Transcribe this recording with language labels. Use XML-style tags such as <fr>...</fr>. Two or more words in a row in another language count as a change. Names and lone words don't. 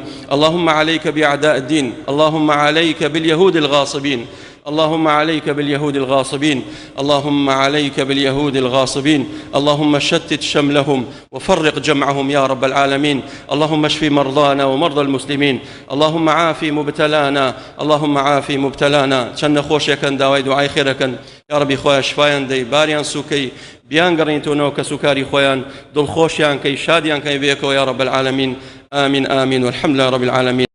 <ar>اللهم عليك بأعداء الدين، اللهم عليك باليهود الغاصبين، اللهم عليك باليهود الغاصبين، اللهم عليك باليهود الغاصبين، اللهم شتت شملهم وفرق جمعهم يا رب العالمين. اللهم اشف مرضانا ومرضى المسلمين، اللهم عافي مبتلانا، اللهم عافي مبتلانا.</ar> <ckb>چەند نەخۆشیەکەن داوای دوعای خێرەکەن</ckb> <ar>یا ربی</ar> <ckb>خۆیان شفایان دەی، باریان سوکەی، بیان گەڕێنیتەوە کە سوکاری خۆیان، دڵخۆشیان کەی، شادیان کەی بێکەوە</ckb> <ar>یا رب العالمین. آمین آمین والحمد لله رب العالمين.</ar>